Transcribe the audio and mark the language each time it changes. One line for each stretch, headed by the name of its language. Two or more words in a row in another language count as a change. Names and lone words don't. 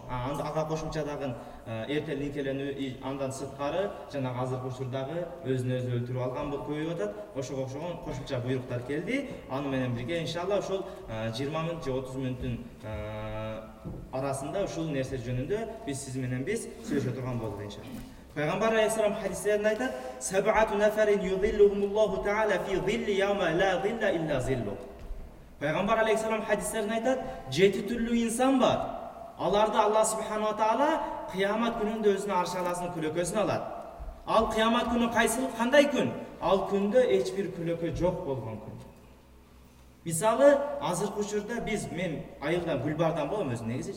Kyrgyz: Ага кошумча дагы эртел никеленүү, андан сырткары жана азыркы учурдагы өзүн өзү өлтүрүп алган көбөйүп атат. Ошого окшогон кошумча буйруктар келди. Аны менен бирге иншалла ошол 20 мүнөт же 30 мүнөттүн арасында ушул нерсе жөнүндө биз сүйлөшө турган болдук иншалла. Пайгамбар алейхиссалам хадистеринде айтат:
Arabic: "سبعة نفر يظلهم الله تعالى في ظله يوم لا ظل إلا ظله."
Kyrgyz: Пайгамбар алейхиссалам хадистеринде айтат: 7 түрлүү инсан бар. Аларды Алла
Arabic: سبحانه وتعالى
Kyrgyz: кыямат күнүндө өзүнүн арш аласынын күлөкөсүн алат. Ал кыямат күнү кандай күн? Ал күндө эч бир күлөкө жок болгон күн. Мисалы, азыркы учурда мен айылдан Гүлбардан болом өзүм негизичи.